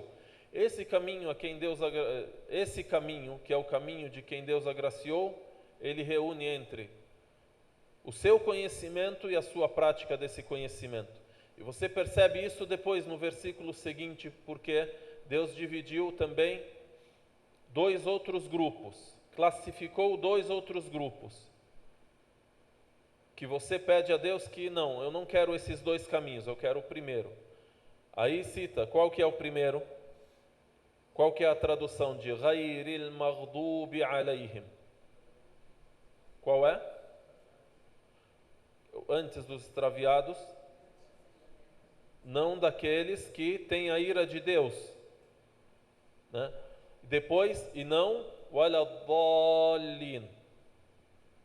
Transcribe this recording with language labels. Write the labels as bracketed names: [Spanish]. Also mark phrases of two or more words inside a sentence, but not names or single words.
[Portuguese] Esse caminho que é o caminho de quem Deus agraciou, ele reúne entre o seu conhecimento e a sua prática desse conhecimento. E você percebe isso depois no versículo seguinte, porque Deus dividiu também dois outros grupos, classificou dois outros grupos, que você pede a Deus que não, eu não quero esses dois caminhos, eu quero o primeiro. Aí cita, qual que é o primeiro? Qual que é a tradução de [Arabic] غير المغضوب عليهم? [Portuguese] Qual é? Antes dos extraviados, não daqueles que têm a ira de Deus, né? Depois, e não waladallin.